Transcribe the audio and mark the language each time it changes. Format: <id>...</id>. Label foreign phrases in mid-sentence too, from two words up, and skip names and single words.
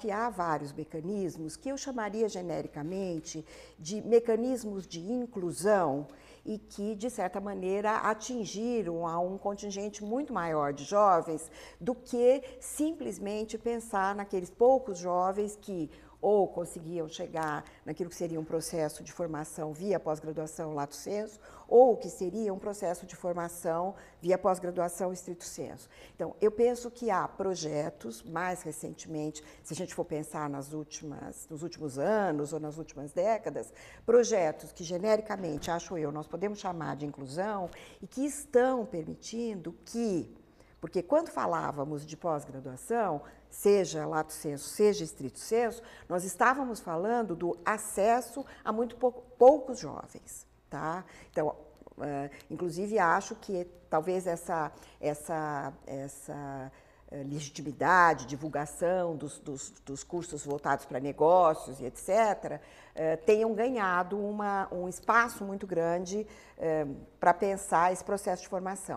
<pt>que há vários mecanismos que eu chamaria genericamente de mecanismos de inclusão e que, de certa maneira, atingiram a um contingente muito maior de jovens do que simplesmente pensar naqueles poucos jovens que ou conseguiam chegar naquilo que seria um processo de formação via pós-graduação</pt> <la>lato sensu,</la> <pt>ou que seria um processo de formação via pós-graduação</pt> <la>stricto sensu.</la> <pt>Então, eu penso que há projetos, mais recentemente, se a gente for pensar nos últimos anos ou nas últimas décadas, projetos que genericamente, acho eu, nós podemos chamar de inclusão e que estão permitindo que, porque quando falávamos de pós-graduação, seja</pt> <la>lato sensu,</la> <pt>seja</pt> <la>stricto sensu,</la> <pt>nós estávamos falando do acesso a muito poucos jovens, tá? Então, inclusive acho que talvez essa legitimidade, divulgação dos cursos voltados para negócios e etc., tenham ganhado um espaço muito grande para pensar esse processo de formação.</pt>